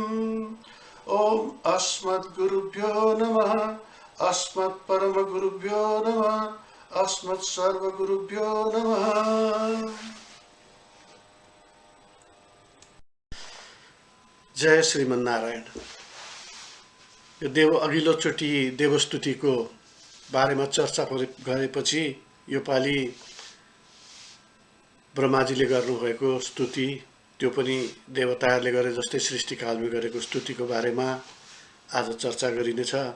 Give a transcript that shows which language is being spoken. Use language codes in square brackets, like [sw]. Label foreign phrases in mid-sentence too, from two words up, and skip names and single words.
[sa] ओम अस्मद्गुरुभ्यो नमः अस्मत्परमगुरुभ्यो नमः अस्मत्सर्वगुरुभ्यो नमः। जय श्रीमन्नारायण। [ne] यो अघिल्लोचोटि देवस्तुतिको बारेमा चर्चा गरेपछि यो पालि ब्रह्माजीले गर्नुभएको स्तुति, त्यो पनि देवताहरूले गरे जस्तै सृष्टिकालमा गरेको स्तुतिको बारेमा आज चर्चा गरिनेछ।